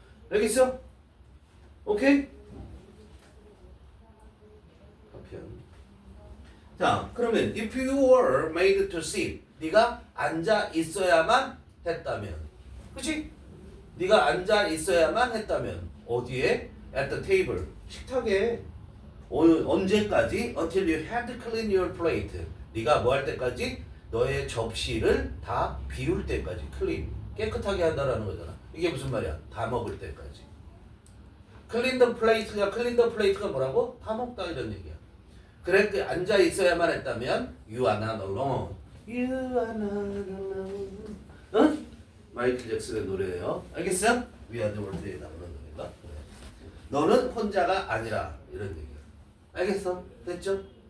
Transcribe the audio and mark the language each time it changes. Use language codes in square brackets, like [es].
[ko] 알겠어? 오케이? 자, 그러면 [en] if you were made to sit, [ko] 네가 앉아 있어야만 했다면, 그치? 네가 앉아 있어야만 했다면 어디에? [en] At the table, [ko] 식탁에. 언제까지? [en] Until you had cleaned your plate. [ko] 네가 뭐 할 때까지? 너의 접시를 다 비울 때까지. clean, 깨끗하게 한다라는 거잖아. 이게 무슨 말이야? 다 먹을 때까지. [en] clean the plate [ko] 가 뭐라고? 다 먹다 이런 얘기야. 그래, 앉아 있어야만 했다면 [en] you are not alone. You are not alone. [ko] 응? 마이클 잭슨의 노래예요. 알겠어? We are the world에 나오는 노래가. 너는 혼자가 아니라 이런 얘기야. 알겠어? 됐죠?